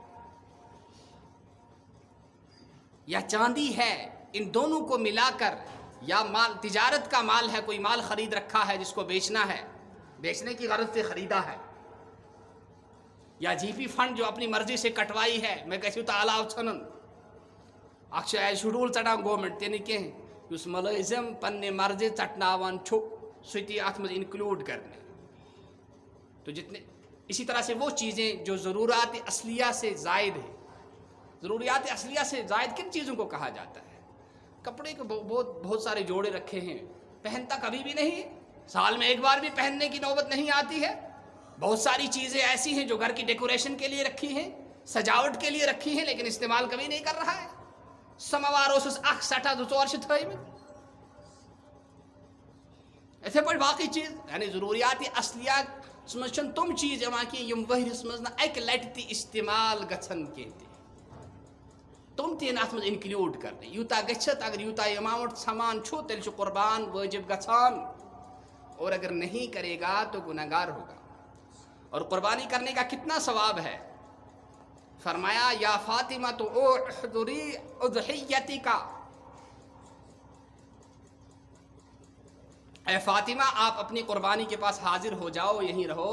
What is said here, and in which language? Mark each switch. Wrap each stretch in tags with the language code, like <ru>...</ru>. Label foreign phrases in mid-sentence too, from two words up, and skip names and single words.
<ur>یا چاندی ہے، ان دونوں کو ملا کر، یا مال تجارت کا مال ہے، کوئی مال خرید رکھا ہے جس کو بیچنا ہے، بیچنے کی غرض سے خریدا ہے، یا جی پی فنڈ جو اپنی مرضی سے کٹوائی ہے، میں کہتی ہوں تعالیٰ</ur> <ks>چھنن اکھ شیڈول ژٹان گورنمنٹ تہ نہ کینٛہہ، یُس ملٲزم پننہِ مرضی ژٹناوان چھُ سُہ تہِ اتھ منٛز انکلوڈ کرنے۔</ks> <ur>تو جتنے اسی طرح سے وہ چیزیں جو ضروریات اصلیہ سے زائد ہیں، ضروریات اصلیہ سے زائد کن چیزوں کو کہا جاتا ہے؟ کپڑے کے بہت سارے جوڑے رکھے ہیں، پہنتا کبھی بھی نہیں، سال میں ایک بار بھی پہننے کی نوبت نہیں آتی ہے۔ بہت ساری چیزیں ایسی ہیں جو گھر کی ڈیکوریشن کے لیے رکھی ہیں، سجاوٹ کے لیے رکھی ہیں، لیکن استعمال کبھی نہیں کر رہا ہے۔</ur> <ks>سماوار اوسس اکھ سٹھا زٕ ژور چھ تھٲیمٕتۍ، یِتھے پٲٹھۍ باقی چیز، یعنی ضروریات اصلیات منٛز چھنہٕ تِم چیز یِوان کینٛہہ یِم ؤہرِس منٛز نہٕ اکہِ لٹہِ تہِ استعمال گژھن کینٛہہ تہِ، تِم تہِ یِن اتھ منٛز انکلوڈ کرنہٕ۔ یوٗتاہ گٔژھِتھ اگر یوٗتاہ ایماؤنٹ ژھمان چھُ تیٚلہِ چھُ قربان وٲجب گژھان،</ks> <ur>اور اگر نہیں کرے گا تو گنہگار ہوگا۔ اور قربانی کرنے کا کتنا ثواب ہے؟ فرمایا یا فاطمہ تو</ur> <ar>احضری اضحیتی</ar> <ur>کا، اے فاطمہ آپ اپنی قربانی کے پاس حاضر ہو جاؤ، یہیں رہو۔</ur>